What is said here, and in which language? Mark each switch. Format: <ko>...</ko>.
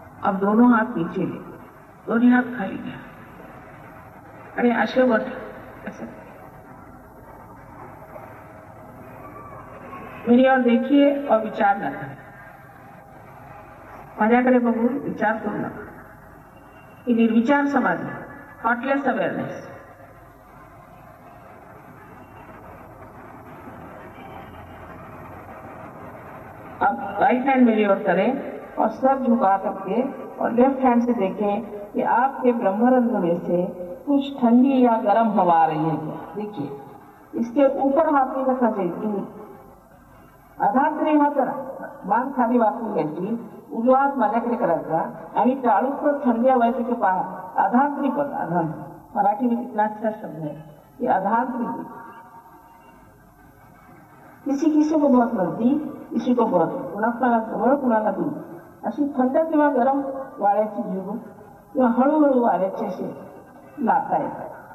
<hi>अब दोनों हाथ नीचे ले,</hi> <mr>दोनों हाथ खाली घ्या आणि असे वर ऐसे.</mr> <hi>मेरी ओर देखिए और विचार न करें.</hi> <mr>माझ्याकडे बघून विचार करू नका. ही निर्विचार समाधी,</mr> <en>Thoughtless awareness.</en> <hi>अब राइट हैंड मेरी ओर करें और सर झुका करके और लेफ्ट हैंड से देखें कि आपके ब्रह्मरंध्र में से कुछ ठंडी या गर्म हवा आ रही है क्या. देखिए, इसके ऊपर हाथ नहीं रखना चाहिए.</hi> <mr>अधांतरी हात करा, मान खाली वाकून घ्यायची, उजवा हात माझ्याकडे करायचा आणि टाळूचं थंडी हवायचं की पहा.</mr> <hi>अधांतरी पद, अधांतरी मराठी में कितना अच्छा शब्द है कि अधांतरी. किसी किसी को बहुत नजदीक, किसी को बहुत,</hi> <mr>कुणाला जवळ कुणाला दूर. अशी थंड किंवा गरम वाऱ्याची झुळूक किंवा हळूहळू वाऱ्याची अशी लाटा येतात.</mr>